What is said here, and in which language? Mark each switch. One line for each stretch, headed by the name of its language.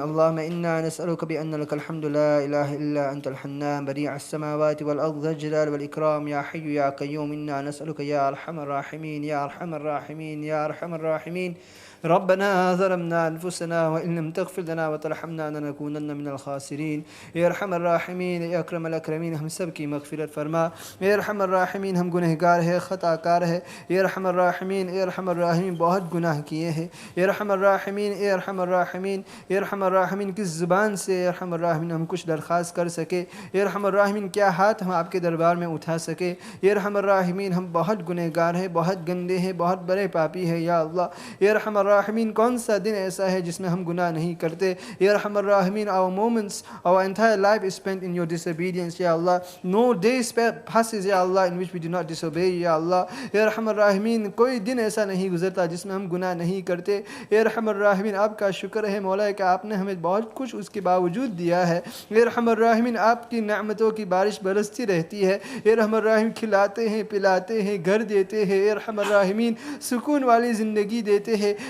Arabic: اللهم إنا نسألك بأن لك الحمد لا إله إلا أنت الحنان بديع السماوات والأرض ذا الجلال والإكرام يا حي يا قيوم. إنا نسألك يا أرحم الراحمين يا أرحم الراحمين يا أرحم الراحمين. ربنا ظلمنا أنفسنا وإن لم تغفر لنا وترحمنا لنكونن من الخاسرين. يا أرحم الراحمين يا أكرم الأكرمين
Hindi: हम सब की मग़फ़िरत फरमा. या अरहम अर्राहिमीन हम गुनहगार है, ख़ताकार है. या अरहम अर्राहिमीन या अरहम अर्राहिमीन बहुत गुनाह किए हैं. या अरहम अर्राहिमीन या अरहम अर्राहिमीन या अरहम अर्राहिमीन किस ज़ुबान से या अरहम अर्राहिमीन हम कुछ दरख्वास्त कर सके. या अरहम अर्राहिमीन क्या हाथ हम आपके दरबार में उठा सके. या अरहम अर्राहिमीन हम बहुत गुनहगार हैं, बहुत गंदे हैं, बहुत बड़े पापी हैं. या अल्लाह या अरहम Rahmin, कौन सा दिन ऐसा है जिसमें हम गुनाह नहीं करते.
English: Ya Arhamar Rahimin, our moments, our entire life is spent in your disobedience, Ya Allah. No day passes, Ya Allah, in which we do not disobey, Ya Allah.
Hindi: Ya Arhamar Rahimin, कोई दिन ऐसा नहीं गुजरता जिसमें हम गुनाह नहीं करते. Ya Arhamar Rahimin, आपका शुक्र है मौला कि आपने हमें बहुत कुछ उसके बावजूद दिया है. Ya Arhamar Rahimin, आपकी नेमतों की बारिश बरसती रहती है. Ya Arhamar Rahim, खिलाते हैं, पिलाते हैं, घर देते हैं. Ya Arhamar Rahimin, सुकून वाली ज़िंदगी देते हैं.